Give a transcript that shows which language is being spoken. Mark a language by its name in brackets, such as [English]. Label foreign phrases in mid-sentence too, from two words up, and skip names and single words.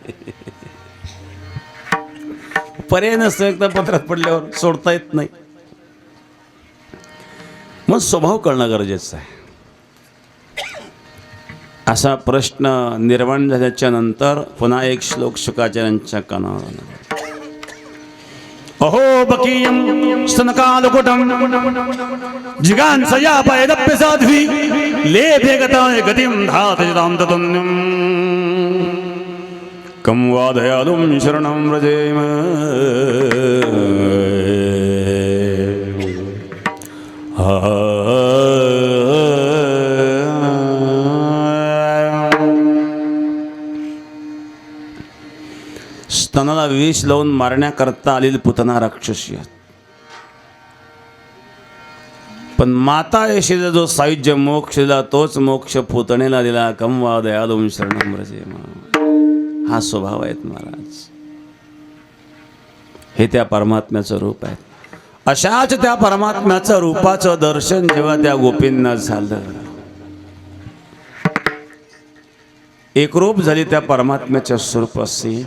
[Marathi] पर्याय नसतं, एकदा पत्रात पडल्यावर सोडता येत नाही. मग स्वभाव कळणं गरजेचं आहे. असा प्रश्न निर्माण झाल्याच्या नंतर पुन्हा एक श्लोक शुकाचार्यांच्या कानावर आला. [Sanskrit] अहो बकीयम स्तनकालकुटम जिगांसया पैदप्य साध्वी लेभे गताय गतिम धातजतां ततुन्यम कं वादयालुं शरणं व्रजेम. [Marathi] स्तनाला विष लावून मारण्याकरता आलेली पुतना राक्षसी. पण माता यशोदा जो सायुज्य मोक्ष दिला तोच मोक्ष पुतणेला दिला. [Sanskrit] कं वा दयालुं शरणं व्रजेम. [Marathi] हा स्वभाव आहेत महाराज. हे त्या परमात्म्याचं रूप आहे. अशाच त्या परमात्म्याचं रूपाचं दर्शन जेव्हा त्या गोपींना झालं, एक रूप झाली त्या परमात्म्याच्या स्वरूपाशी.